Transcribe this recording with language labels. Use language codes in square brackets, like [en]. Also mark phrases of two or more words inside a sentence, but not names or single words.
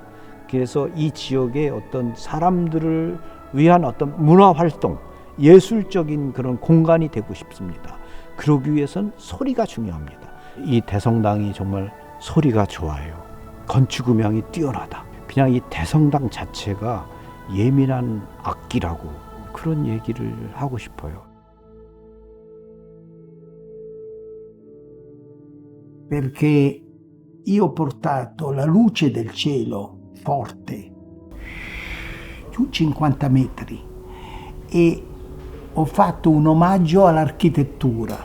[ko] 그래서 이 지역의 어떤 사람들을 위한 어떤 문화 활동, 예술적인 그런 공간이 되고 싶습니다. 그러기 위해서는 소리가 중요합니다. 이 대성당이 정말 소리가 좋아요. 건축 음향이 뛰어나다. 그냥 이 대성당 자체가 예민한 악기라고 그런 얘기를 하고 싶어요. [it] Perché io ho portato la luce del cielo forte, giù 50 metri, e ho fatto un omaggio all'architettura.